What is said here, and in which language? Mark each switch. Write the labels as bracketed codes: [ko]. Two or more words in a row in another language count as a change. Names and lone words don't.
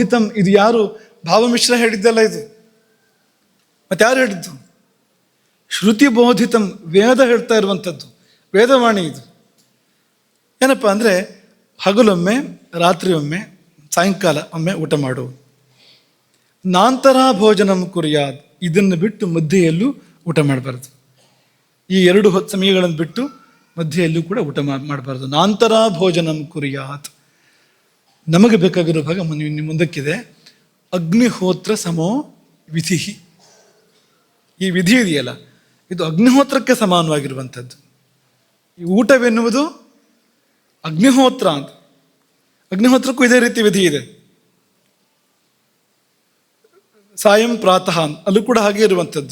[kn] ಇದು ಯಾರು? ಭಾವಮಿಶ್ರ ಹೇಳಿದ್ದಲ್ಲ ಇದು. ಮತ್ತೆ ಯಾರು ಹೇಳಿದ್ದು? [sa] ಶ್ರುತಿ ಬೋಧಿತಂ, [kn] ವೇದ ಹೇಳ್ತಾ ಇರುವಂಥದ್ದು, ವೇದವಾಣಿ ಇದು. ಏನಪ್ಪ ಅಂದರೆ ಹಗಲೊಮ್ಮೆ, ರಾತ್ರಿ ಒಮ್ಮೆ, ಸಾಯಂಕಾಲ ಒಮ್ಮೆ ಊಟ ಮಾಡು. [sa] ನಾಂತರ ಭೋಜನಂ ಕುರ್ಯಾತ್, [kn] ಇದನ್ನು ಬಿಟ್ಟು ಮಧ್ಯೆಯಲ್ಲೂ ಊಟ ಮಾಡಬಾರ್ದು. ಈ 2 ಹೊತ್ತು ಸಮಯಗಳನ್ನು ಬಿಟ್ಟು ಮಧ್ಯೆಯಲ್ಲೂ ಕೂಡ ಊಟ ಮಾಡಬಾರ್ದು. [sa] ನಾಂತರ ಭೋಜನಂ ಕುರ್ಯಾತ್. [kn] ನಮಗೆ ಬೇಕಾಗಿರೋ ಭಾಗ ಮುಂದಕ್ಕಿದೆ. [sa] ಅಗ್ನಿಹೋತ್ರ ಸಮೋ ವಿಧಿ. [kn] ಈ ವಿಧಿ ಇದೆಯಲ್ಲ, ಇದು ಅಗ್ನಿಹೋತ್ರಕ್ಕೆ ಸಮಾನವಾಗಿರುವಂಥದ್ದು. ಈ ಊಟವೆನ್ನುವುದು ಅಗ್ನಿಹೋತ್ರ ಅಂತ. ಅಗ್ನಿಹೋತ್ರಕ್ಕೂ ಇದೇ ರೀತಿ ವಿಧಿ ಇದೆ. [sa] ಸಾಯಂ ಪ್ರಾತಃ [kn] ಅಲ್ಲೂ ಕೂಡ ಹಾಗೆ ಇರುವಂಥದ್ದು.